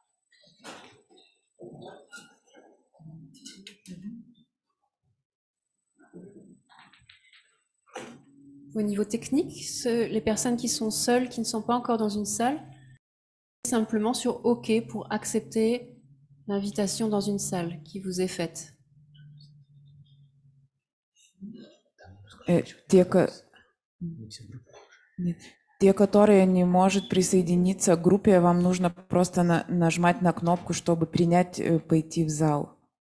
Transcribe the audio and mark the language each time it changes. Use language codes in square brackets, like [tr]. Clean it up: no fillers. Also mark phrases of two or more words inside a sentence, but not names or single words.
[fr] Au niveau technique, les personnes qui sont seules, qui ne sont pas encore dans une salle, simplement sur OK pour accepter l'invitation dans une salle qui vous est faite. [ru] Те, которые не может присоединиться к группе, вам нужно просто нажать на кнопку, чтобы принять, пойти в зал.